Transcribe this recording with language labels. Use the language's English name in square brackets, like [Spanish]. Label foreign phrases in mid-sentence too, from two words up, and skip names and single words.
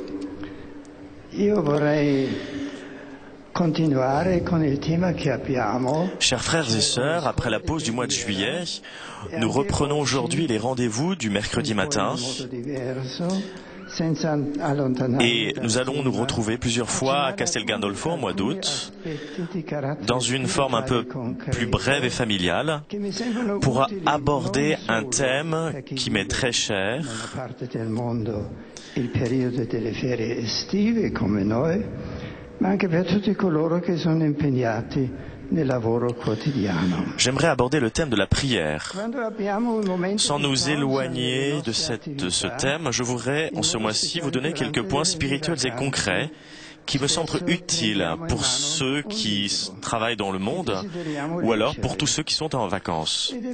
[Italian] Io vorrei continuare con il tema che abbiamo. [French] Chers frères et sœurs, après la pause du mois de juillet, nous reprenons aujourd'hui les rendez-vous du mercredi matin. Et nous allons nous retrouver plusieurs fois à Castel Gandolfo au mois d'août, dans une forme un peu plus brève et familiale, pour aborder un thème qui m'est très cher. [Italian] Il periodo delle ferie estive come noi, ma anche per tutti coloro che sono impegnati nel lavoro quotidiano. [French] J'aimerais aborder le thème de la prière. Sans nous éloigner de ce thème, je voudrais en ce mois-ci vous donner quelques points spirituels et concrets qui me semblent utiles pour ceux qui travaillent dans le monde ou alors pour tous ceux qui sont en vacances.